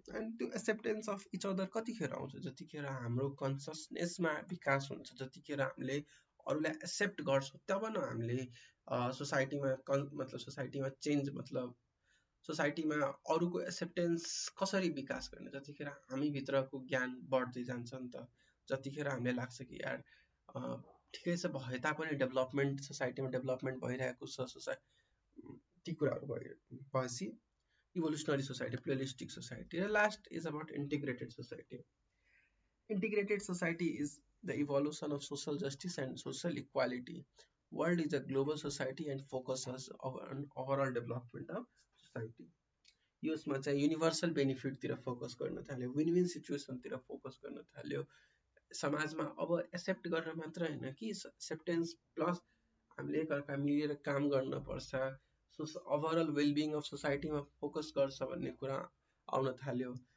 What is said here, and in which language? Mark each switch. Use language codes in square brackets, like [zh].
[ne] And त्यो acceptance of each other कतिखेर आउँछ, जतिखेर हाम्रो कन्सियसनेसमा विकास हुन्छ, जतिखेर हामीले अरूलाई एक्सेप्ट गर्छौँ, तब न हामीले सोसाइटीमा मतलब सोसाइटीमा चेन्ज, मतलब सोसाइटीमा अरूको एक्सेप्टेन्स कसरी विकास गर्ने, जतिखेर हामीभित्रको ज्ञान बढ्दै जान्छ नि त। जतिखेर हामीलाई लाग्छ कि यार ठिकै छ, भए तापनि डेभलपमेन्ट, सोसाइटीमा डेभलपमेन्ट भइरहेको छ, ती कुराहरू भएपछि इभोल्युसनरी सोसाइटी, प्लुरलिस्टिक सोसाइटी। [en] र last is about integrated society. Integrated society is the evolution of social justice and social equality. World is a global society and focuses on overall development of society. [ne] यसमा चाहिँ universal बेनिफिटतिर focus गर्न थाल्यो, win win सिचुएसनतिर focus गर्न थाल्यो। समाजमा अब accept गर्न मात्र होइन कि एक्सेप्टेन्स प्लस हामीले एकअर्का मिलेर काम गर्न पर्छ, ओभरअल वेलबिङ अफ सोसाइटीमा फोकस गर्छ भन्ने कुरा आउन थाल्यो।